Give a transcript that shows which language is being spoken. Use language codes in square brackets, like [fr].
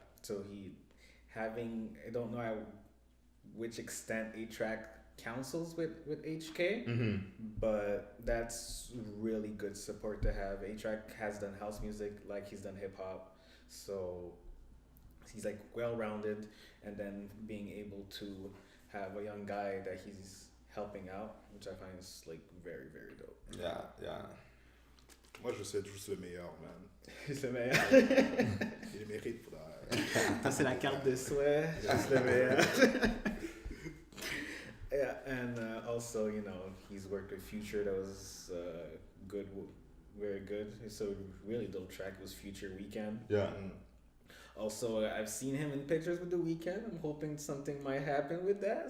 [en] So I don't know which extent A-Track counsels with HK, but that's really good support to have. A-Track has done house music, he's done hip hop, so he's well-rounded, and then being able to have a young guy that he's helping out, which I find is very, very dope. Yeah. [fr] Moi, je sais juste le meilleur, man. Juste le meilleur. Il mérite pour Ça, c'est la carte de souhait. Juste le meilleur. [en] Yeah, and also, he's worked with Future. That was good, very good. So really dope track was Future Weekend. Yeah. Also, I've seen him in pictures with The Weeknd. I'm hoping something might happen with that.